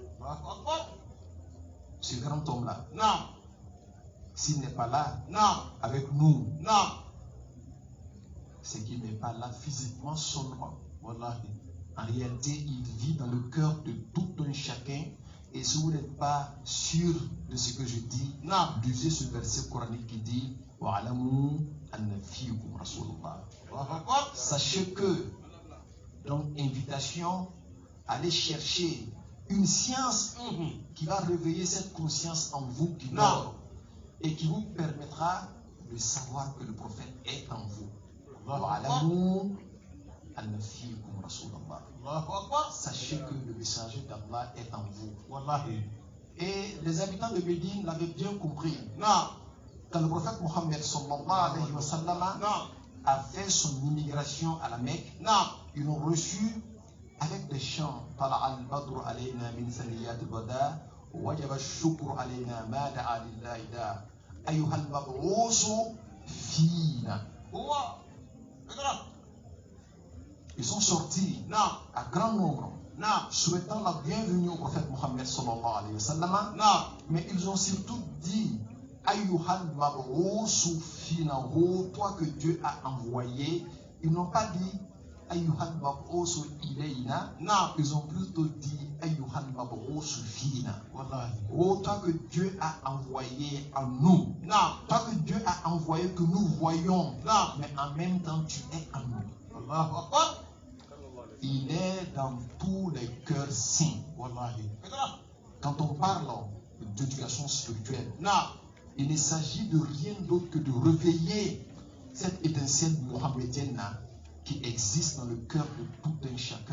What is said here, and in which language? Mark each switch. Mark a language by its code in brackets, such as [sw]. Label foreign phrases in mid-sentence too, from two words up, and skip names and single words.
[fr] Ce grand homme-là, s'il n'est pas là avec nous, c'est qu'il n'est pas là physiquement seulement. En réalité, il vit dans le cœur de tout un chacun. Et si vous n'êtes pas sûr de ce que je dis, lisez ce verset coranique qui dit [ar] واعلموا أن فيكم رسول الله. [fr] Sachez que, donc, invitation, allez chercher une science qui va réveiller cette conscience en vous qui dort et qui vous permettra de savoir que le prophète est en vous. [ar] واعلموا أن فيكم رسول الله. [fr] Sachez que le messager d'Allah est en vous. Et les habitants de Médine l'avaient bien compris. Quand le prophète Mohammed [ar] صلى الله عليه وسلم [fr] a fait son immigration à la Mecque, ils l'ont reçu avec des chants. [ar] طلع البدر علينا من ثنيات الوداع وجب الشكر علينا ما دعا لله داع أيها المبعوث فينا. [fr] Ils sont sortis à grand nombre, souhaitant la bienvenue au prophète Mohammed [ar] صلى الله عليه وسلم, [fr] mais ils ont surtout dit [ar] أيها المبعوث فينا, [fr] toi que Dieu a envoyé. Ils n'ont pas dit [ar] أيها المبعوث إلينا, [fr] ils ont plutôt dit [ar] أيها المبعوث فينا. [fr] Oh, toi que Dieu a envoyé en nous, toi que Dieu a envoyé que nous voyons, mais en même temps tu es en nous. Il est dans tous les cœurs saints. Quand on parle d'éducation spirituelle, il ne s'agit de rien d'autre que de réveiller cette étincelle mohammedienne qui existe dans le cœur de tout un chacun.